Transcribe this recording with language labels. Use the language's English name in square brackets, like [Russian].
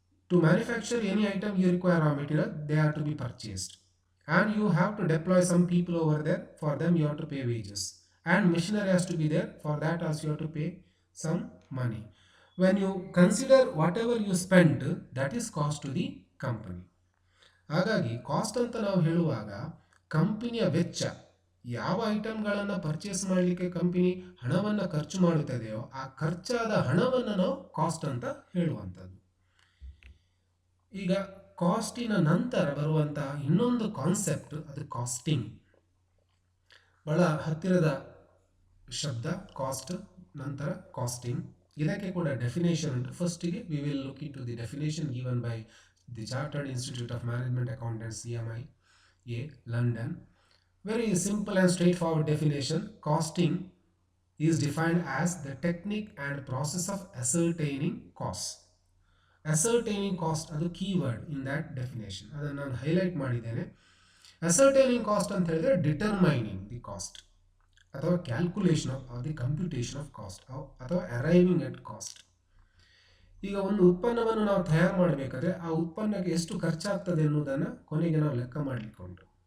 [English] To manufacture any item, you require raw material. They are to be purchased, and you have to deploy some people over there. For them, you have to pay wages, and machinery has to be there. For that, also you have to pay some money. When you consider whatever you spent, that is cost to the company. [Kannada] ಹಾಗಾಗಿ cost ಅಂತ ನಾವು ಹೇಳುವಾಗ ಕಂಪನಿಯ ವೆಚ್ಚ, ಯಾವ ಐಟಮ್ಗಳನ್ನು purchase ಮಾಡಲಿಕ್ಕೆ company ಹಣವನ್ನು ಖರ್ಚು ಮಾಡುತ್ತದೆಯೋ ಆ ಖರ್ಚಾದ ಹಣವನ್ನು ನಾವು ಕಾಸ್ಟ್ ಅಂತ ಹೇಳುವಂಥದ್ದು. ಈಗ ಕಾಸ್ಟಿನ ನಂತರ ಬರುವಂತಹ ಇನ್ನೊಂದು ಕಾನ್ಸೆಪ್ಟ್ ಅದು ಕಾಸ್ಟಿಂಗ್. ಬಹಳ ಹತ್ತಿರದ ಶಬ್ದ ಕಾಸ್ಟ್, ನಂತರ ಕಾಸ್ಟಿಂಗ್. ಇದಕ್ಕೆ ಕೂಡ ಡೆಫಿನೇಷನ್ ಉಂಟು. ಫಸ್ಟಿಗೆ [English] We will look into the definition given by the chartered institute of management accountants CMI, London. Very simple and straightforward definition. Costing is defined as the technique and process of ascertaining costs. Ascertaining cost [Kannada] ಅದು keyword [English] In that definition. [Kannada] ಅದನ್ನು ನಾನು highlight ಮಾಡಿದ್ದೇನೆ. [English] ascertaining cost [Kannada] ಅಂತ ಹೇಳಿದ್ರೆ [English] Determining the cost ಅಥವಾ calculation of the computation of cost ಅಥವಾ arriving at cost. [Kannada] ಈಗ ಒಂದು ಉತ್ಪನ್ನವನ್ನು ನಾವು ತಯಾರು ಮಾಡಬೇಕಾದ್ರೆ ಆ ಉತ್ಪನ್ನಕ್ಕೆ ಎಷ್ಟು ಖರ್ಚಾಗ್ತದೆ ಎನ್ನುವುದನ್ನು ಕೊನೆಗೆ ನಾವು ಲೆಕ್ಕ ಮಾಡಲಿಕ್ಕೆ ಉಂಟು.